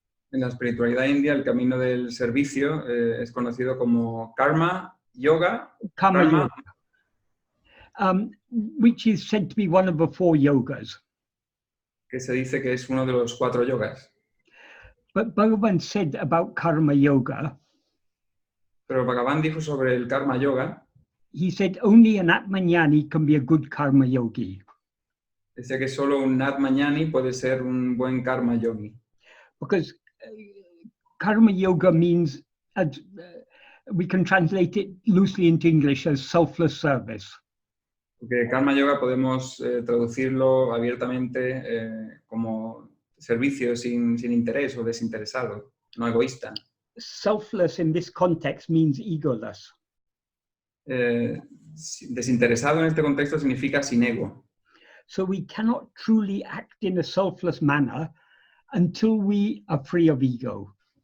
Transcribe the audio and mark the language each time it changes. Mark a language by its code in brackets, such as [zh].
[es] En la espiritualidad india, el camino del servicio es conocido como karma yoga, [en] Karma yoga, which is said to be one of the 4 yogas. [es] Que se dice que es uno de los 4 yogas. [en] But Bhagavan said about karma yoga, [es] pero Bhagavan dijo sobre el karma yoga, [en] he said only an Atma-vichara can be a good karma yogi. [es] Decía que solo un Atma-vichara puede ser un buen karma yogi. [en] Because karma yoga means, we can translate it loosely into English as selfless service. [es] Porque karma yoga podemos traducirlo abiertamente como servicio sin interés o desinteresado, no egoísta. [en] Selfless in this context means egoless. [es] Desinteresado en este contexto significa sin ego. [en] So we cannot truly act in a selfless manner until we are free of ego.